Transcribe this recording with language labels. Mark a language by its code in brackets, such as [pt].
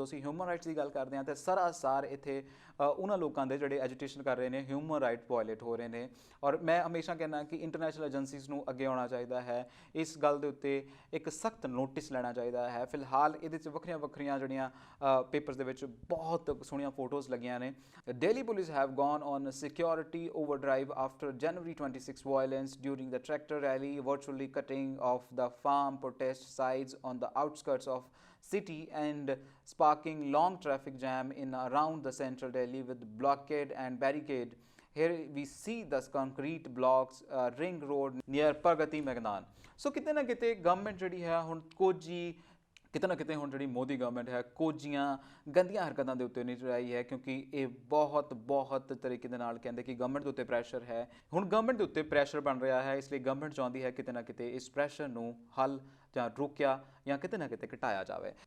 [pa] ਜਦੋਂ ਅਸੀਂ human rights ਦੀ ਗੱਲ ਕਰਦੇ ਹਾਂ ਤਾਂ ਸਰਾਸਰ ਇੱਥੇ ਉਹਨਾਂ ਲੋਕਾਂ ਦੇ ਜਿਹੜੇ ਐਜੀਟੇਸ਼ਨ ਕਰ ਰਹੇ ਨੇ ਹਿਊਮਨ ਰਾਈਟ ਵਾਇਲੇਟ ਹੋ ਰਹੇ ਨੇ ਔਰ ਮੈਂ ਹਮੇਸ਼ਾ ਕਹਿੰਦਾ ਕਿ ਇੰਟਰਨੈਸ਼ਨਲ ਏਜੰਸੀਜ਼ ਨੂੰ ਅੱਗੇ ਆਉਣਾ ਚਾਹੀਦਾ ਹੈ, ਇਸ ਗੱਲ ਦੇ ਉੱਤੇ ਇੱਕ ਸਖਤ ਨੋਟਿਸ ਲੈਣਾ ਚਾਹੀਦਾ ਹੈ। ਫਿਲਹਾਲ ਇਹਦੇ 'ਚ ਵੱਖਰੀਆਂ ਜਿਹੜੀਆਂ ਪੇਪਰਸ ਦੇ ਵਿੱਚ ਬਹੁਤ ਸੋਹਣੀਆਂ ਫੋਟੋਜ਼ ਲੱਗੀਆਂ ਨੇ। [en] Delhi police have gone on a security overdrive after January 26 violence during the tractor rally, virtually cutting off the farm protest sites on the outskirts of city and sparking long traffic jam in around the central Delhi with blockade and barricade. Here we see the concrete blocks, ring road near Pragati Maidan. [pa] So ਕਿਤੇ ਨਾ ਕਿਤੇ government ਜਿਹੜੀ ਹੈ ਹੁਣ ਕਿਤੇ ਨਾ ਕਿਤੇ ਹੁਣ ਜਿਹੜੀ ਮੋਦੀ ਗਵਰਨਮੈਂਟ ਹੈ ਕੋਝੀਆਂ ਗੰਦੀਆਂ ਹਰਕਤਾਂ ਦੇ ਉੱਤੇ ਨਹੀਂ ਚੜਾਈ ਹੈ ਕਿਉਂਕਿ ਇਹ ਬਹੁਤ ਤਰੀਕੇ ਦੇ ਨਾਲ ਕਹਿੰਦੇ ਕਿ ਗਵਰਨਮੈਂਟ ਦੇ ਉੱਤੇ ਪ੍ਰੈਸ਼ਰ ਹੈ। ਹੁਣ ਗਵਰਨਮੈਂਟ ਦੇ ਉੱਤੇ ਪ੍ਰੈਸ਼ਰ ਬਣ ਰਿਹਾ ਹੈ, ਇਸ ਲਈ ਗਵਰਨਮੈਂਟ ਚਾਹੁੰਦੀ ਹੈ ਕਿਤੇ ਨਾ ਕਿਤੇ ਇਸ ਪ੍ਰੈਸ਼ਰ ਨੂੰ ਹੱਲ ਜਾਂ ਰੋਕਿਆ ਜਾਂ ਕਿਤੇ ਨਾ ਕਿਤੇ ਘਟਾਇਆ ਜਾਵੇ।